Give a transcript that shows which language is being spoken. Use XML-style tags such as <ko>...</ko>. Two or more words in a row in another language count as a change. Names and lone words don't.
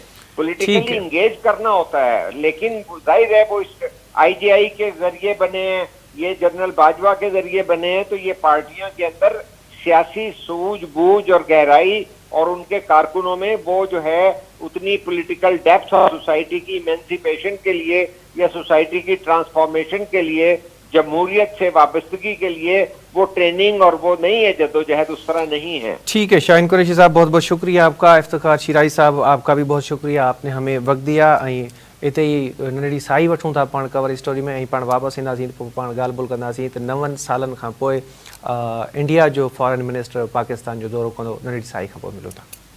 <en>politically engage</en> <ur>کرنا ہوتا ہے, لیکن ظاہر ہے وہ اس آئی جی آئی کے ذریعے بنے ہیں, یہ جنرل باجوہ کے ذریعے بنے ہیں, تو یہ پارٹیاں کے اندر سیاسی سوجھ بوجھ اور گہرائی اور ان کے کارکنوں میں وہ جو ہے اتنی</ur> <en>political depth</en> <ur>اور سوسائٹی کی ایمنسیپیشن کے لیے یا سوسائٹی کی ٹرانسفارمیشن کے لیے, جمہوریت سے وابستگی کے لیے وہ ٹریننگ اور وہ نہیں ہے, جدوجہد اس طرح نہیں ہے. ٹھیک ہے شاہین قریشی صاحب, بہت بہت شکریہ آپ کا. افتخار شیرازی صاحب آپ کا بھی بہت شکریہ, آپ نے ہمیں وقت دیا.</ur> <sd>اتنے ہی ننढड़ी साई वठूं था पाण</sd> <en>cover story</en> <sd>में, ऐं पाण वापसि ईंदासीं पोइ पाण ॻाल्हि ॿोल कंदासीं त 9 सालनि खां पोइ इंडिया जो</sd> <en>foreign minister</en> <sd>पाकिस्तान जो दौरो कंदो. नंढड़ी साई खां पोइ मिलूं था.</sd>